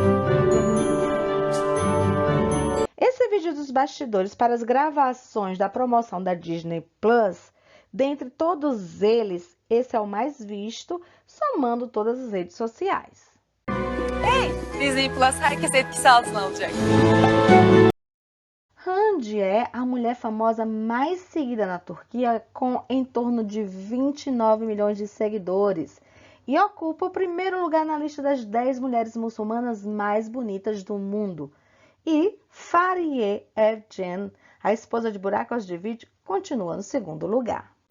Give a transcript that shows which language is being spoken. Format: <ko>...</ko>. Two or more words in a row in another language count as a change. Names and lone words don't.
<pt>Esse vídeo dos bastidores para as gravações da promoção da Disney Plus, dentre todos eles, esse é o mais visto, somando todas as redes sociais.</pt> <tr>Disney Plus herkes etkisi altına alacak.</tr> <pt>Randy é a mulher famosa mais seguida na Turquia, com em torno de 29 milhões de seguidores, e ocupa o primeiro lugar na lista das 10 mulheres muçulmanas mais bonitas do mundo. E Fariye Evcen, a esposa de Buracos de Vídeo, continua no segundo lugar.</pt>